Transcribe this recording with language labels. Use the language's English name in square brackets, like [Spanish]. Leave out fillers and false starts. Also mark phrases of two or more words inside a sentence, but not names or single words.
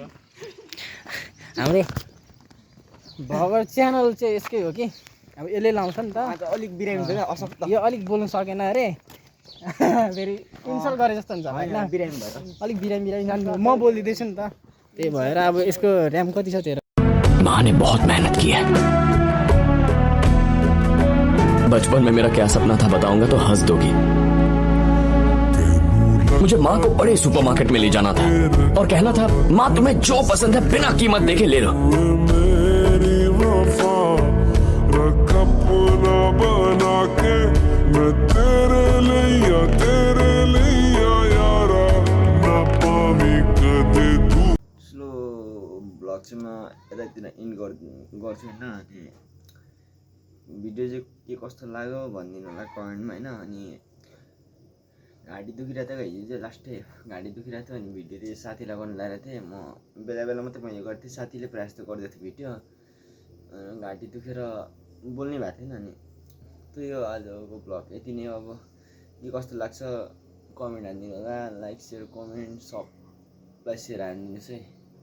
[Nepali] हाम्रो भगर च्यानल चाहिँ यसकै हो कि अब यसले लाउँछ नि त अलिक बिरामी छ क्या असक्त यो अलिक बोल्नु सकेन अरे फेरि इन्सल्ट गरे जस्तो हुन्छ होइन बिरामी भएर अलिक बिरामी म बोलिदिँदैछु नि त त्यही भएर अब यसको ऱ्याम कति छ तेरो [Hindi] माँ ने बहुत मेहनत की है बचपन में मेरा क्या सपना था बताऊंगा तो हंस दोगी मुझे माँ को बड़े सुपरमार्केट में ले जाना था और कहना था माँ तुम्हें जो पसंद है बिना कीमत देखे ले लो [English] slow vlog [Nepali] चाहिँ म यतातिर इन गर्छु होइन अनि भिडियो चाहिँ के कस्तो लाग्यो भनिदिनु होला कमेन्टमा होइन अनि घाँटी दुखिरहेको थियो हिजो चाहिँ लास्टै घाँटी दुखिरहेको थियो अनि भिडियो चाहिँ साथीलाई गर्नु लगाएको थिएँ म बेला बेला मात्रै मैले गर्थेँ साथीले प्रायः जस्तो गर्दै थियो भिडियो घाँटी दुखेर बोल्नै भएको थिएन अनि त्यही हो आजको ब्लग यति नै अब के कस्तो लाग्छ कमेन्ट हानिदिनु होला [English] like share comment [Nepali] सबलाई सेयर हानिदिनुहोस् है